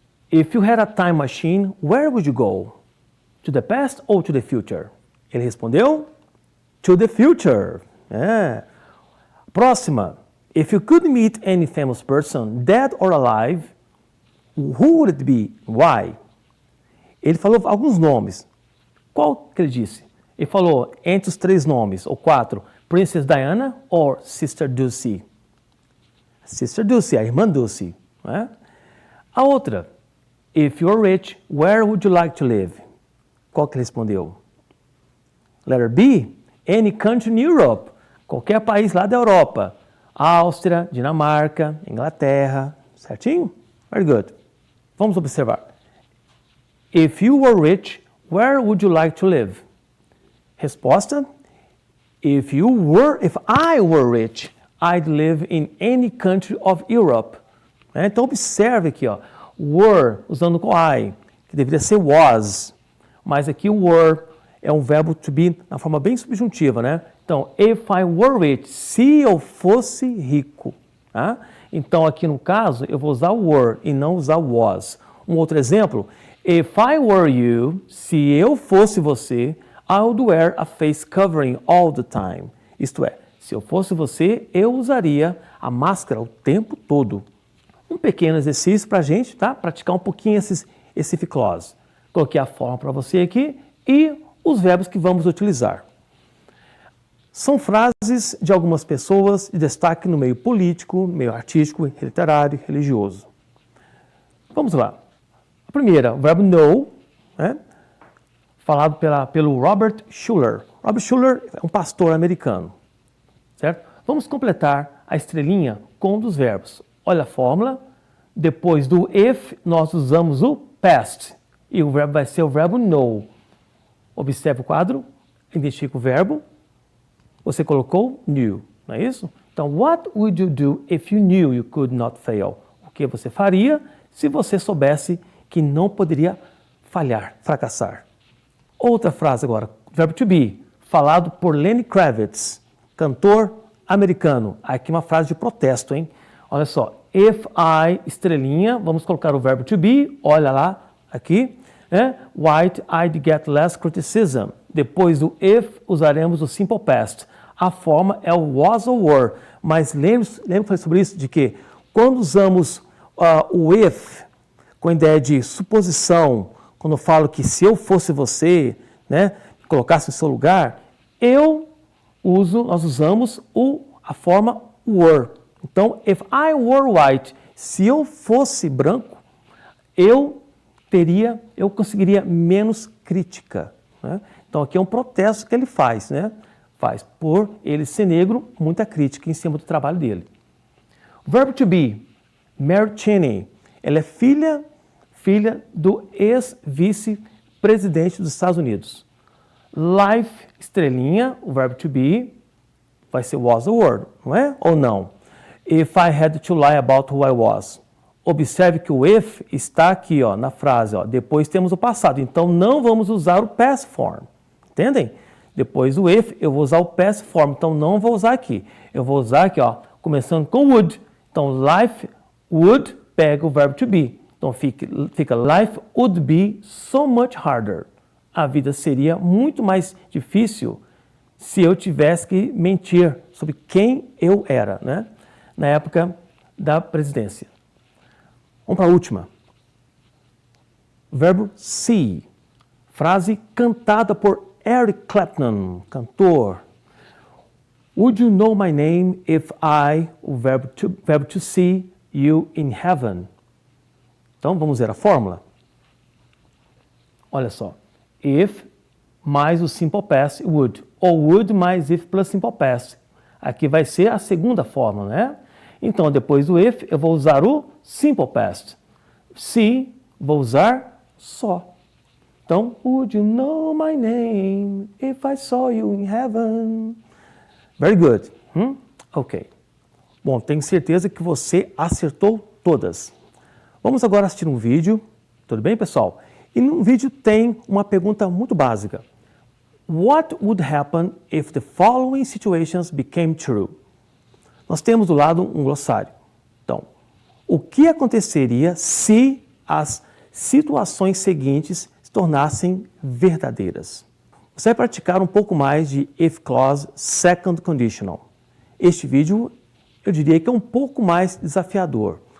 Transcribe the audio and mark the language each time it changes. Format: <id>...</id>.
<en>If you had a time machine, where would you go? To the past or to the future?</en> <pt>Ele respondeu,</pt> <en>to the future.</en> <pt>É. Próxima.</pt> <en>If you could meet any famous person, dead or alive, who would it be? Why?</en> <pt>Ele falou alguns nomes. Qual que ele disse? Ele falou entre os 3 nomes, ou 4, Princess Diana ou Sister Dulcie? Sister Dulcie, a irmã Dulcie. Né? A outra,</pt> <en>if you're rich, where would you like to live?</en> <pt>Qual que ele respondeu?</pt> <en>Letter B, any country in Europe,</en> <pt>qualquer país lá da Europa. Áustria, Dinamarca, Inglaterra, certinho?</pt> <en>Very good.</en> <pt>Vamos observar.</pt> <en>If you were rich, where would you like to live?</en> <pt>Resposta,</pt> <en>if I were rich, I'd live in any country of Europe.</en> <pt>Então observe aqui, ó, were, usando com I, que deveria ser was, mas aqui o were é um verbo to be na forma bem subjuntiva, né? Então,</pt> <en>if I were rich,</en> <pt>se eu fosse rico. Tá? Então, aqui no caso, eu vou usar were e não usar was. Um outro exemplo,</pt> <en>if I were you,</en> <pt>se eu fosse você,</pt> <en>I would wear a face covering all the time.</en> <pt>Isto é, se eu fosse você, eu usaria a máscara o tempo todo. Um pequeno exercício para a gente, tá? Praticar um pouquinho esse if clause. Coloquei a forma para você aqui e os verbos que vamos utilizar. São frases de algumas pessoas de destaque no meio político, meio artístico, literário e religioso. Vamos lá. A primeira, o verbo know, né? Falado pelo Robert Schuller. Robert Schuller é um pastor americano. Certo? Vamos completar a estrelinha com um dos verbos. Olha a fórmula. Depois do if, nós usamos o past. E o verbo vai ser o verbo know. Observe o quadro, identifica o verbo. Você colocou knew, não é isso?</pt> <en>Então, what would you do if you knew you could not fail?</en> <pt>O que você faria se você soubesse que não poderia falhar, fracassar? Outra frase agora, verbo to be, falado por Lenny Kravitz, cantor americano. Aqui uma frase de protesto, hein? Olha só, if I, estrelinha, vamos colocar o verbo to be, olha lá, aqui, né?</pt> <en>White, I'd get less criticism.</en> <pt>Depois do if, usaremos o simple past. A forma é o was ou were, mas lembra que eu falei sobre isso, de que quando usamos o if, com a ideia de suposição, quando eu falo que se eu fosse você, né, colocasse no seu lugar, nós usamos a forma were. Então,</pt> <en>if I were white,</en> <pt>se eu fosse branco, eu conseguiria menos crítica. Né? Então, aqui é um protesto que ele faz, né? Faz por ele ser negro, muita crítica em cima do trabalho dele. O verbo to be, Mary Cheney, ela é filha do ex-vice-presidente dos Estados Unidos. Life, estrelinha, o verbo to be, vai ser was or were, não é? Ou não?</pt> <en>If I had to lie about who I was.</en> <pt>Observe que o if está aqui, ó, na frase. Ó. Depois temos o passado. Então, não vamos usar o past form. Entendem? Depois do if, eu vou usar o past form. Então, não vou usar aqui. Eu vou usar aqui, ó, começando com would. Então, life would pega o verbo to be. Então, fica</pt> <en>life would be so much harder.</en> <pt>A vida seria muito mais difícil se eu tivesse que mentir sobre quem eu era, né? Na época da presidência. Vamos para a última. Verbo see. Frase cantada por Eric Clapton, cantor.</pt> <en>Would you know my name if I,</en> <pt>o verbo</pt> <en>to see you in heaven?</en> <pt>Então, vamos ver a fórmula? Olha só. If mais o simple past, would. Ou would mais if plus simple past. Aqui vai ser a segunda fórmula, né? Então, depois do if, eu vou usar o simple past. Se, vou usar só.</pt> <en>Então, would you know my name if I saw you in heaven? Very good. Ok.</en> <pt>Bom, tenho certeza que você acertou todas. Vamos agora assistir um vídeo. Tudo bem, pessoal? E no vídeo tem uma pergunta muito básica.</pt> <en>What would happen if the following situations became true?</en> <pt>Nós temos do lado um glossário. Então, o que aconteceria se as situações seguintes se tornassem verdadeiras? Você vai praticar um pouco mais de if clause second conditional. Este vídeo, eu diria que é um pouco mais desafiador.</pt>